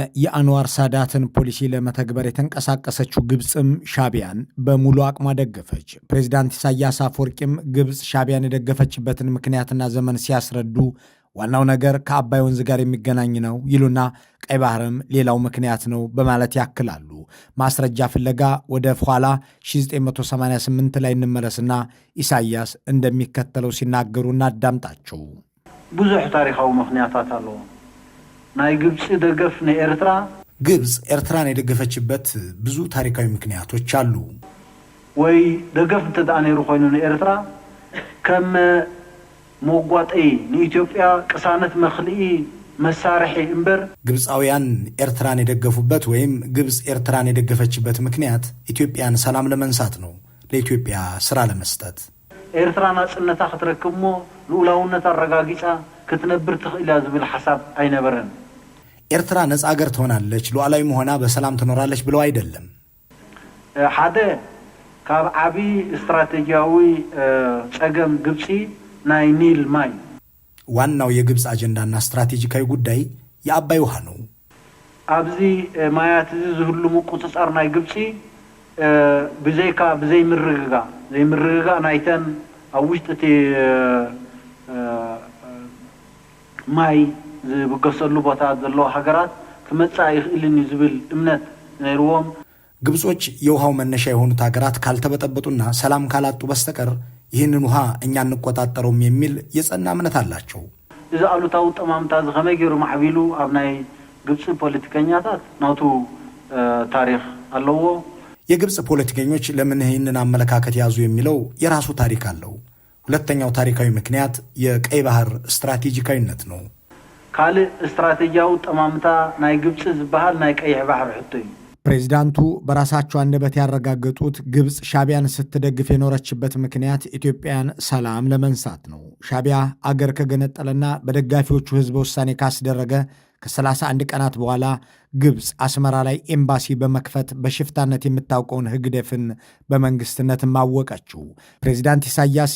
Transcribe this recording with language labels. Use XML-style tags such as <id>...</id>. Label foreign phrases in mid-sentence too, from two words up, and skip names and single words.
<am>የአንዋር ሳዳትን ፖሊሲ ለመተግበር የተንቀሳቀሰችው ግብፅም ሻቢያን በሙሉ አቅሟ ደገፈች። ፕሬዝዳንት ኢሳያስ አፈወርቂም ግብፅ ሻቢያን የደገፈችበትን ምክንያትና ዘመን ሲያስረዱ ዋናው ነገር ከአባይ ወንዝ ጋር የሚገናኝ ነው ይሉና ቀይ ባህርም ሌላው ምክንያት ነው በማለት ያክላሉ። ማስረጃ ፍለጋ ወደ ኋላ 1988 ላይ እንመለስና ኢሳያስ እንደሚከተለው ሲናገሩ እናዳምጣቸው።</am> <ti>ብዙሕ ታሪካዊ ምክንያታት አለው። ናይ ግብፅ ደገፍ ንኤርትራ</ti> <am>ግብፅ ኤርትራን የደገፈችበት ብዙ ታሪካዊ ምክንያቶች አሉ።</am> <ti>ወይ ደገፍ እንተዳ ነይሩ ኮይኑ ንኤርትራ ከም ሞጓጠይ ንኢትዮጵያ ቅሳነት መኽልኢ መሳርሒ እምበር</ti> <am>ግብፃውያን ኤርትራን የደገፉበት ወይም ግብፅ ኤርትራን የደገፈችበት ምክንያት ኢትዮጵያን ሰላም ለመንሳት ነው፣ ለኢትዮጵያ ስራ ለመስጠት።</am> <ti>ኤርትራ ናጽነታ ክትረክብ ሞ ልኡላውነት አረጋጊጻ ክትነብር ትኽእላ ዝብል ሐሳብ አይነበረን።</ti> <am>ኤርትራ ነፃ አገር ትሆናለች፣ ሉዓላዊ መሆና በሰላም ትኖራለች ብለው አይደለም።</am> <ti>ሓደ ካብ ዓቢ ስትራቴጂያዊ ጸገም ግብፂ ናይ ኒል ማይ</ti> <am>ዋናው የግብፅ አጀንዳና ስትራቴጂካዊ ጉዳይ የአባይ ውሃ ነው።</am> <ti>ኣብዚ ማያት ዝህልሙ ቁፅጻር ናይ ግብፂ ብዘይካ ብዘይ ምርግጋ ናይተን ኣብ ውሽጢ ማይ ዝብገሰሉ ቦታ ዘለዎ ሃገራት ክመጻእ ይኽእልን ዝብል እምነት ነይርዎም።</ti> <am>ግብጾች የውሃው መነሻ የሆኑት ሀገራት ካልተበጠበጡና ሰላም ካላጡ በስተቀር ይህንን ውሃ እኛ እንቆጣጠረውም የሚል የጸና እምነት አላቸው።</am> <ti>እዚ አሉታው ጠማምታ ዝኸመይ ገይሩ ማዕቢሉ ኣብ ናይ ግብጽ ፖለቲከኛታት ናቱ ታሪክ አለዎ።</ti> <am>የግብጽ ፖለቲከኞች ለምን ይህንን አመለካከት ያዙ የሚለው የራሱ ታሪክ አለው። ሁለተኛው ታሪካዊ ምክንያት የቀይ ባህር ስትራቴጂካዊነት ነው።</am> <ti>ካልእ ስትራቴጂያዊ ጠማምታ ናይ ግብጽ ዝበሃል ናይ ቀይሕ ባህር ሕቶ እዩ።</ti> <am>ፕሬዚዳንቱ በራሳቸው አንደበት ያረጋገጡት ግብጽ ሻቢያን ስትደግፍ የኖረችበት ምክንያት ኢትዮጵያን ሰላም ለመንሳት ነው። ሻቢያ አገር ከገነጠለና በደጋፊዎቹ ህዝበ ውሳኔ ካስደረገ ከ31 ቀናት በኋላ ግብጽ አስመራ ላይ ኤምባሲ በመክፈት በሽፍታነት የምታውቀውን ህግደፍን በመንግስትነት ማወቀችው። ፕሬዚዳንት ኢሳያስ</am>